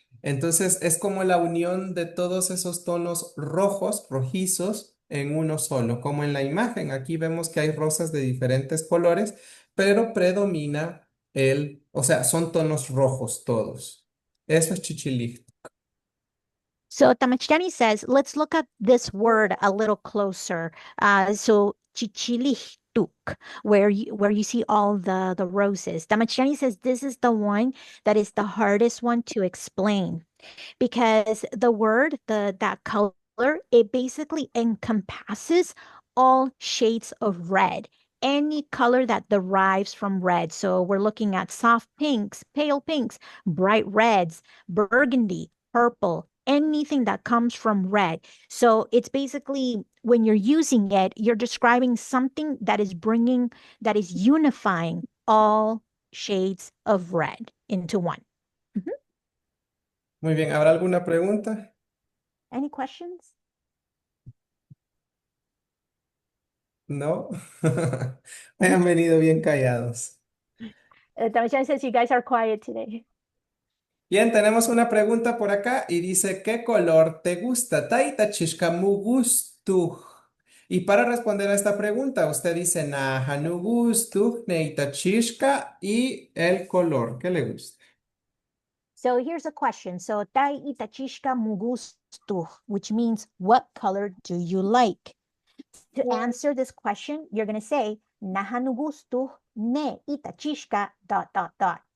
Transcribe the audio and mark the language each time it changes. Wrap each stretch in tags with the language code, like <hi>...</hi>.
<es>Entonces es como la unión de todos esos tonos rojos, rojizos, en uno solo, como en la imagen. Aquí vemos que hay rosas de diferentes colores, pero predomina o sea, son tonos rojos todos. Eso es chichilig.</es> <en>So Tamachani says, let's look at this word a little closer. So chichilichtuk, where you see all the roses. Tamachani says this is the one that is the hardest one to explain because the word, that color, it basically encompasses all shades of red. Any color that derives from red. So we're looking at soft pinks, pale pinks, bright reds, burgundy, purple, anything that comes from red. So it's basically when you're using it, you're describing something that is unifying all shades of red into one. Mhm.</en> <es>Muy bien, ¿habrá alguna pregunta?</es> <en>Any questions?</en> <es>No. Hayan venido bien callados.</es> <en>Tamashani says you guys are quiet today.</en> <es>Bien, tenemos una pregunta por acá y dice, ¿qué color te gusta?</es> <nah>Taita chishka mu gustu.</nah> <es>Y para responder a esta pregunta, usted dice</es> <nah>naha nu gustu, neita chishka</nah> <es>y el color que le gusta.</es> <en>So here's a question. So</en> <nah>tai itachishka mugustu,</nah> <en>which means what color do you like? To answer this question, you're going to say</en> <nah>nahanugustu ne itachishka ...</nah>